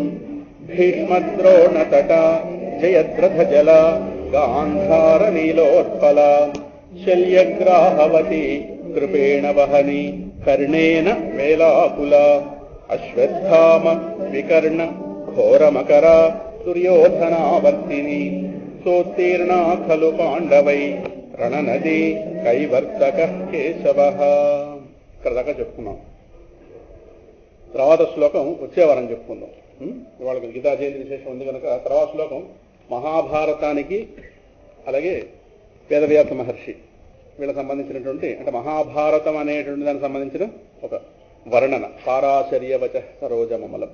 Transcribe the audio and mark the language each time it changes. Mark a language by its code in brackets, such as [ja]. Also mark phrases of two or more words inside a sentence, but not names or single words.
[sa] भीष्मद्रोणतटा जयद्रथजला गान्धारनीलोत्पला शल्यग्राहवती कृपेण वहनी कर्णेन वेलाकुला अश्वत्थाम विकर्ण घोरमकरा दुर्योधनावर्तिनी सोत्तीर्णा खलु पाण्डवै रणनदी कैवर्तकः केशवः। [te] ఇక్కడ దాకా చెప్పుకున్నాం. తర్వాత శ్లోకం వచ్చే వారం చెప్పుకుందాం. ఇవాళ గీతా జయంతి విశేషం ఉంది కనుక తర్వాత శ్లోకం మహాభారతానికి అలాగే వేదవ్యాస మహర్షి వీళ్ళకి సంబంధించినటువంటి అంటే మహాభారతం అనేటువంటి దానికి సంబంధించిన ఒక వర్ణన [sa] పారాశర్యవచ సరోజమమలం.